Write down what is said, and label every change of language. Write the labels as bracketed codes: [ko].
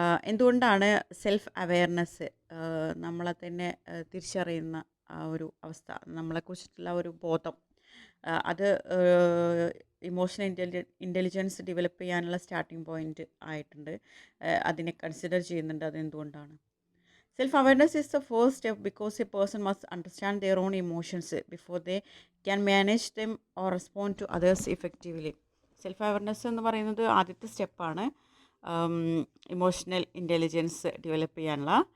[ml] എന്തുകൊണ്ടാണ് self awareness, നമ്മളെ തന്നെ തിരിച്ചറിയുന്ന ആ ഒരു അവസ്ഥ, നമ്മളെക്കുറിച്ചിട്ടുള്ള ഒരു ബോധം, അത് ഇമോഷണൽ ഇൻ്റലിജൻസ് ഡെവലപ്പ് ചെയ്യാനുള്ള സ്റ്റാർട്ടിംഗ് പോയിൻ്റ് ആയിട്ടുണ്ട്, അതിനെ കൺസിഡർ ചെയ്യുന്നുണ്ട്? അതെന്തുകൊണ്ടാണ്? [en] Self awareness is the first step because a person must understand their own emotions before they can manage them or respond to others effectively. [ml] Self awareness എന്ന് പറയുന്നത് ആദ്യത്തെ സ്റ്റെപ്പാണ് emotional intelligence develop ചെയ്യാനുള്ള.